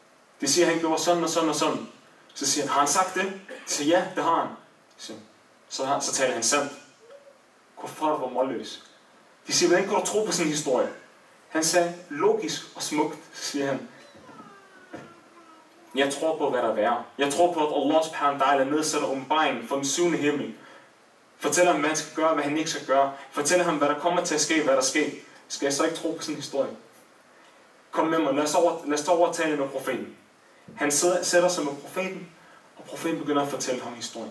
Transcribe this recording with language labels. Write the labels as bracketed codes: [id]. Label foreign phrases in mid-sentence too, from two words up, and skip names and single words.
[da] Det siger, han gjorde sådan og sådan og sådan. Så siger han, har han sagt det? Så siger ja, det har han. Så taler han sandt. Kuffar var målløs. De siger, hvordan kan du tro på sådan en historie? Han sagde, logisk og smukt, så siger han, jeg tror på, hvad der er værre. Jeg tror på, at [ar] الله سبحانه وتعالى [da] nedsætter åbenbaringen for den 7. himmel. Fortæller ham, hvad han skal gøre, hvad han ikke skal gøre. Fortæller ham, hvad der kommer til at ske, hvad der sker. Skal jeg så ikke tro på sådan en historie? Kom med mig, lad os over tale med profeten. Han sætter sig med profeten, og profeten begynder at fortælle ham historien.